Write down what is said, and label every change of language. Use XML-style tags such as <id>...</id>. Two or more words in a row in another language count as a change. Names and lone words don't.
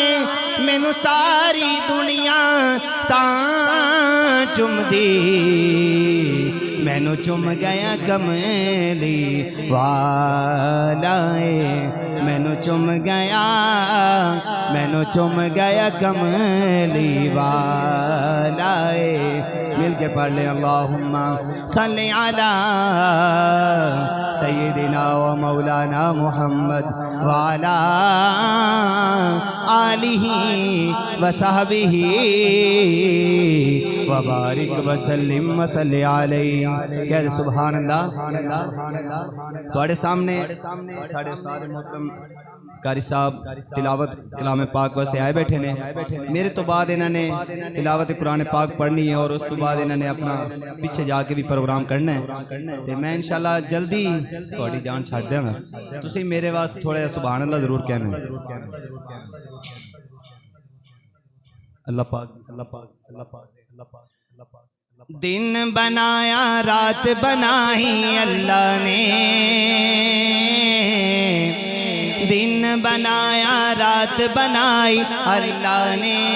<pa>مینوں ساری دنیا تاں چمدی مینوں چم گیا کملی والا ہے. مینوں چم گیا کملی والا ہے. مل کے پڑھ لے</pa> <ar>اللهم صل على سيدنا ومولانا محمد وعلى آله وصحبه وبارك وسلم وصل عليه.</ar> <pa>कह</pa> <ar>سبحان الله.</ar> <pa>تہاڈے سامنے ساڈے استاد محترم قاری صاحب تلاوت کلام پاک واسطے آئے بیٹھے نے. میرے توں بعد انہاں نے تلاوت قرآن پاک پڑھنی ہے اور اس توں بعد انہاں نے اپنا پیچھے جا کے بھی پروگرام کرنا ہے. تو میں انشاءاللہ جلدی تھوڑی جان چھاڈ دینگا. تسی میرے واسطے تھوڑا</pa> <ar>سبحان الله</ar> <pa>ضرور کہنا. اللہ پاک اللہ پاک اللہ پاک اللہ پاک اللہ پاک. دن بنایا رات بنائی اللہ نے. دن بنایا رات بنائی اللہ نے.</pa>